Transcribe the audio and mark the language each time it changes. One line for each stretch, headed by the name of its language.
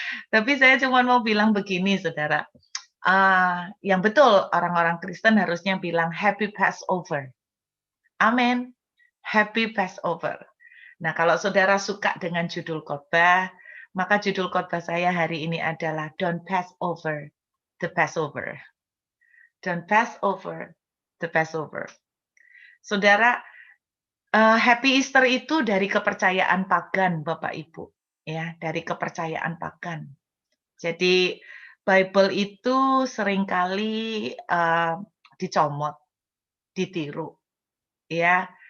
Indonesian: Tapi saya cuma mau bilang begini, saudara. Yang betul orang-orang Kristen harusnya bilang
English: Happy Passover.
Indonesian: Amin.
English: Happy Passover.
Indonesian: Nah, kalau saudara suka dengan judul khotbah, maka judul khotbah saya hari ini adalah
English: Don't Pass Over the Passover. Don't pass over the Passover.
Indonesian: Saudara, Happy Easter itu dari kepercayaan pagan, Bapak Ibu, ya, dari kepercayaan pagan. Jadi Bible itu seringkali dicomot, ditiru, ya.